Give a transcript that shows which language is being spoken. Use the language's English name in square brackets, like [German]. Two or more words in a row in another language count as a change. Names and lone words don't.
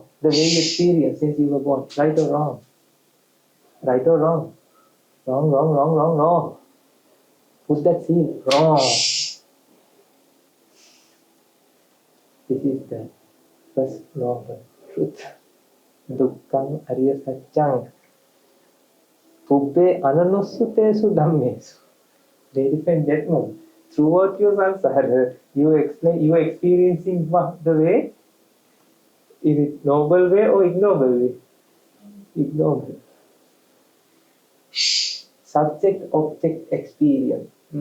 [English] The way you experience since you were born. Right or wrong? Right or wrong? Wrong, wrong, wrong, wrong, wrong. Put that seal. Wrong. This is the first law of truth. [Pali] Dukkham ariya saccang. Pubbhe ananussuteshu dhammesu. [English] Ladies and gentlemen, throughout your samsara, you are experiencing what the way? Is it noble way or ignoble way? Ignoble. Subject-object experience.